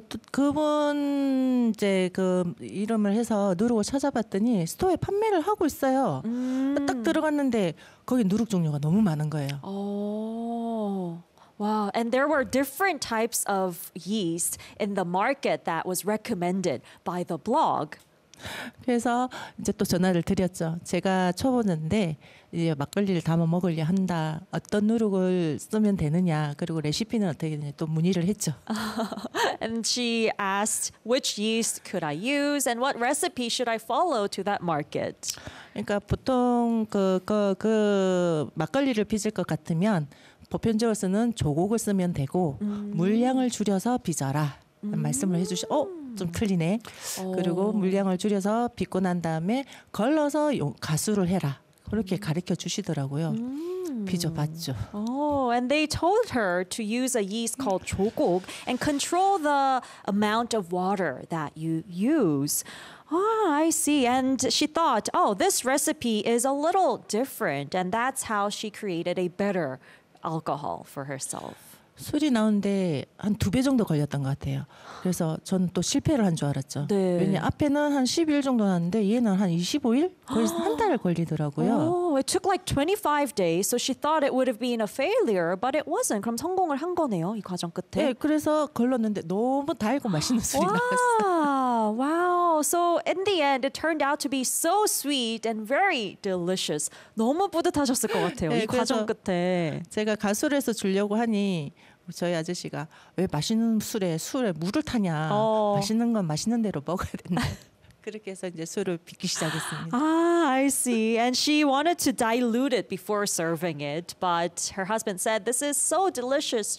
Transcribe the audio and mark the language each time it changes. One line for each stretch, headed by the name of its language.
Korean: 그분 이제 그 이름을 해서 누룩을 찾아봤더니 스토어에 판매를 하고 있어요. 딱 들어갔는데 거기 누룩 종류가 너무 많은 거예요.
English: Wow, and there were different types of yeast in the market that was recommended by the blog.
Korean: 그래서 이제 또 전화를 드렸죠. 제가 초보는데 이제 막걸리를 담아 먹으려 한다. 어떤 누룩을 쓰면 되느냐? 그리고 레시피는 어떻게 되냐? 또 문의를 했죠. And she asked which yeast could I use and what recipe should I follow to that market. 그러니까 보통 그 막걸리를 빚을 것 같으면 보편적으로 쓰는 조곡을 쓰면 되고 물량을 줄여서 빚어라. 말씀을 해주시. 좀 틀리네. 그리고 물량을 줄여서 빚고 난 다음에 걸러서 가수를 해라. 그렇게 가르쳐 주시더라고요. 빚어봤죠.
English: Oh, and they told her to use a yeast called 조곡 and control the amount of water that you use. Ah, I see. And she thought, oh, this recipe is a little different, and that's how she created a better alcohol for herself.
Korean: 술이 나오는데 한 두 배 정도 걸렸던 것 같아요. 그래서 저는 또 실패를 한 줄 알았죠. 네. 왜냐 앞에는 한 10일 정도 났는데 얘는 한 25일? 거의 한 달을 걸리더라고요.
English: Oh, it took like 25 days. So she thought it would have been a failure, but it wasn't.
Korean: 그럼 성공을 한 거네요, 이 과정 끝에. 네, 그래서 걸렀는데 너무 달고 맛있는 술이 나왔어요.
English: Wow. So in the end, it turned out to be so sweet and very delicious.
Korean: 너무 뿌듯하셨을 것 같아요, 네, 이 과정 끝에. 제가 가수를 해서 주려고 하니 저희 아저씨가 왜 맛있는 술에 물을 타냐. 맛있는 건 맛있는 대로 먹어야 된다. 그렇게 해서 이제 술을 빚기 시작했습니다.
English: I see. And she wanted to dilute it before serving it, but her husband said, "This is so delicious.